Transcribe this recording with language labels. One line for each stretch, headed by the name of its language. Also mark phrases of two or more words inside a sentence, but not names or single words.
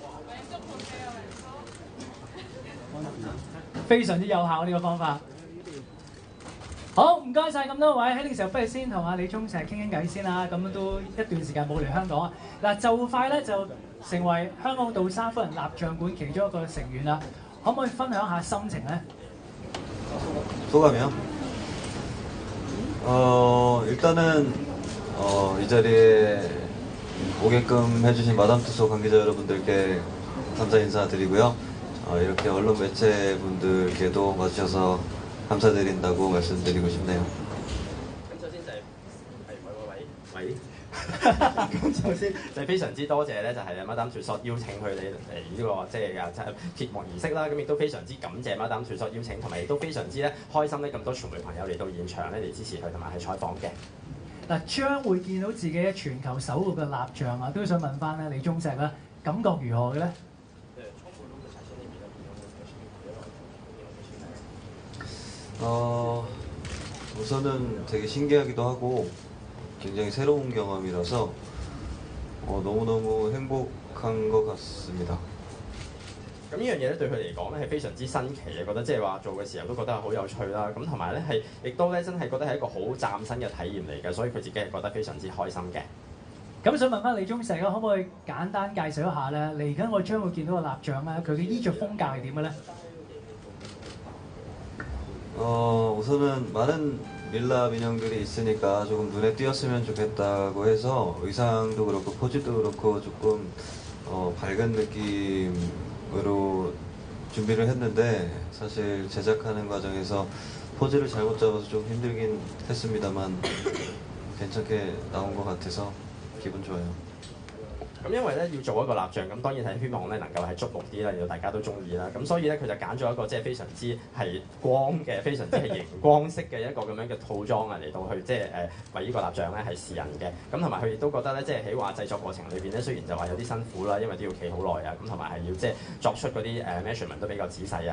Cantonese: 非常之有效呢個方法。好，唔該晒咁多位，喺呢個時候不如先同阿李鐘碩傾傾偈先啦。咁都一段時間冇嚟香港啊。嗱，就快咧就成為香港杜莎夫人蠟像館其中一個成員啦。可唔可以分享下心情咧？
Korean: 소감이요? 일단은 이 자리에 오게끔 해주신 마담투소 관계자 여러분들께 감사 인사드리고요. 이렇게 언론 매체분들께도 와주셔서 감사드린다고 말씀드리고 싶네요.
Cantonese: 咁首先就非常之多謝咧，就係Madame Tussauds邀請佢哋嚟呢個即係揭幕儀式啦。咁亦都非常之感謝Madame Tussauds邀請，同埋亦都非常之咧開心咧咁多傳媒朋友嚟到現場咧嚟支持佢同埋係採訪嘅。嗱，將會見到自己喺全球首個嘅蠟像啊，都想問翻咧李鐘碩啦，感覺如何嘅咧？
Korean: 우선은 되게 신기하기도 하고 굉장히 새로운 경험이라서 너무너무 행복한 것 같습니다.
Cantonese: 咁呢樣嘢咧對佢嚟講咧係非常之新奇嘅，覺得即係話做嘅時候都覺得好有趣啦。咁同埋咧係亦都咧真係覺得係一個好嶄新嘅體驗嚟嘅，所以佢自己係覺得非常之開心嘅。咁想問翻李鐘碩可唔可以簡單介紹一下咧？嚟緊我將會見到個蠟像咧，佢嘅衣着風格係點嘅咧？
Korean: 우선은 많은 밀랍 인형들이 있으니까 조금 눈에 띄었으면 좋겠다고 해서 의상도 그렇고 포즈도 그렇고 조금 밝은 느낌으로 준비를 했는데 사실 제작하는 과정에서 포즈를 잘못 잡아서 좀 힘들긴 했습니다만 괜찮게 나온 것 같아서 기분 좋아요.
Cantonese: 咁因為咧要做一個蠟像，咁當然係希望咧能夠係觸目啲啦，令到大家都中意啦。咁所以咧佢就揀咗一個即係非常之係光嘅、非常之係熒光色嘅一個咁樣嘅套裝啊，嚟到去即係為呢個蠟像咧係示人嘅。咁同埋佢亦都覺得咧，即係喺話製作過程裏邊咧，雖然就話有啲辛苦啦，因為都要企好耐啊，咁同埋係要即係作出嗰啲measurement 都比較仔細啊。